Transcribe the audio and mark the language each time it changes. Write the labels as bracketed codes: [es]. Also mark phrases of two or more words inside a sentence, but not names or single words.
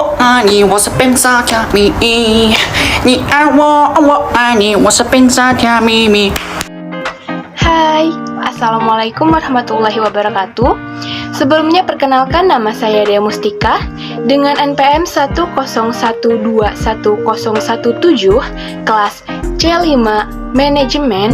[zh] 爱你，我是变傻甜蜜。你爱我，我爱你，我是变傻甜蜜蜜。 [ar] Hai, السلام عليكم ورحمة الله وبركاته. [id] Sebelumnya perkenalkan nama saya Dea Mustika dengan NPM 101211017 kelas C5 Manajemen.